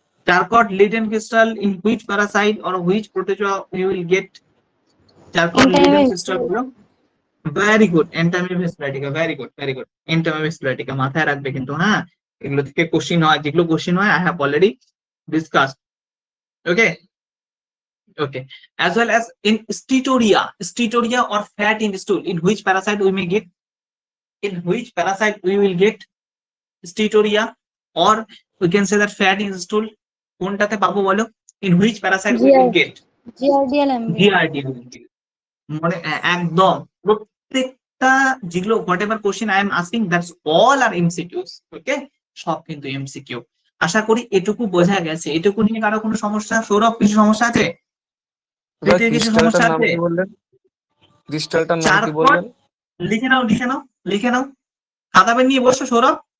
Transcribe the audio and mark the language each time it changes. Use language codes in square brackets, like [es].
[en] Charcot Leyden crystal in which parasite or which protozoa you will get Charcot Leyden crystal? Very good, Entamoeba splatica. Very good, very good. [bn] Entamoeba splatica মাথায় রাখবে কিন্তু, হ্যাঁ। এগুলো থেকে question হয়, যেগুলো question হয় [en] I have already discussed. Okay, okay. As well as in steatorrhea or fat in stool, in which parasite we may get? In which parasite we will get steatorrhea or we can say that fat in stool? [bn] কোনটাতে পাবো বলো? [en] In which parasite we will get? Giardia lamblia. [bn] মানে একদম প্রত্যেকটা যেগুলো [en] whatever question I am asking, that's all are MCQs. [bn] ওকে, সব কিন্তু MCQ। আশা করি এটুকু বোঝা গেছে। এটুকু নিয়ে কারো কোনো সমস্যা? সৌরভ, কিছু সমস্যা আছে? কিছু সমস্যা আছে? ক্রিস্টালটার নাম কি বললেন? লিখে নাও, লিখে নাও, লিখে নাও। খাতা পেন নিয়ে বসো সৌরভ।